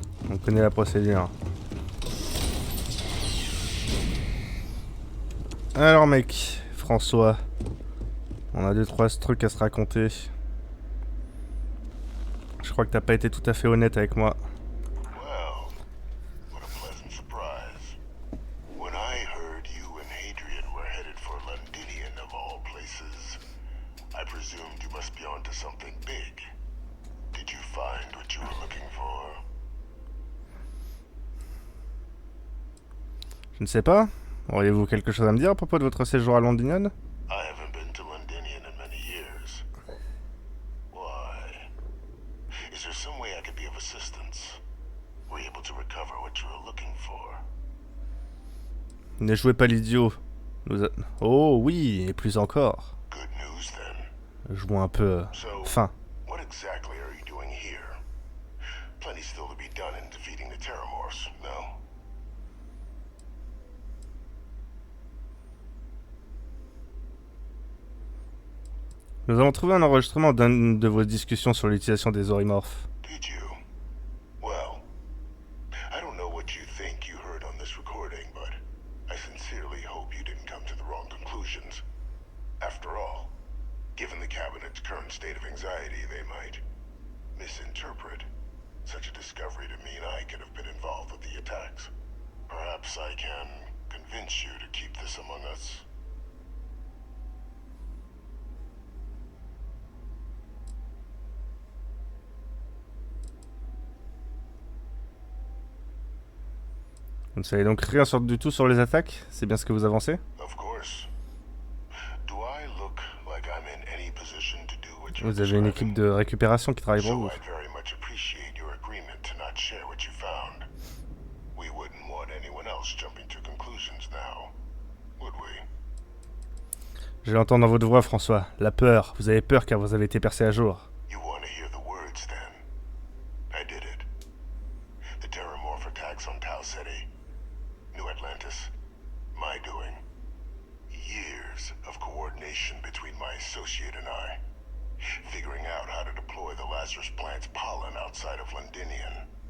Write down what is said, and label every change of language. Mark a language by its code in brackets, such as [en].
[fr] On connaît la procédure. Alors mec, François, on a 2-3 trucs à se raconter. Je crois que t'as pas été tout à fait honnête avec moi. [en] Well, what a pleasant surprise. When I heard you and Hadrian were headed for Londinion of all places, I presumed you must be onto something big. Did you find what you were looking for? [fr] Je ne sais pas. Auriez-vous quelque chose à me dire à propos de votre séjour à Londinion? [en] I haven't been to Londinion in many years. Why? Is there some way I could be of assistance? Were you able to recover what you were looking for? [fr] Ne jouez pas l'idiot. Oh oui, et plus encore. [en] Good news then. [fr] Jouons un peu fin. [en] What exactly are you doing here? Plenty still to be done in defeating the Terramorphs, no? [fr] Nous avons trouvé un enregistrement d'une de vos discussions sur l'utilisation des horrimorphes. [en] Did you? Well, I don't know what you think you heard on this recording, but I sincerely hope you didn't come to the wrong conclusions. After all, given the Cabinet's current state of anxiety, they might misinterpret such a discovery to mean I could have been involved with the attacks. Perhaps I can convince you to keep this among us. [fr] Vous ne savez donc rien du tout sur les attaques? C'est bien ce que vous avancez? [en] Of course. Do I look like I'm in any position to do what you're [fr] Vous avez une équipe de récupération qui travaille pour [en] So [fr] vous. [en] I'd very much appreciate your agreement to not share what you found. We wouldn't want anyone else jumping to conclusions now, would we? [fr] Je l'entends dans votre voix, François. La peur. Vous avez peur car vous avez été percé à jour. [en] You want to hear the words then? I did it. The Terramorph attacks on Tau City. New Atlantis. My doing. Years of coordination between my associate and I. Figuring out how to deploy the Lazarus plant's pollen outside of Londinion.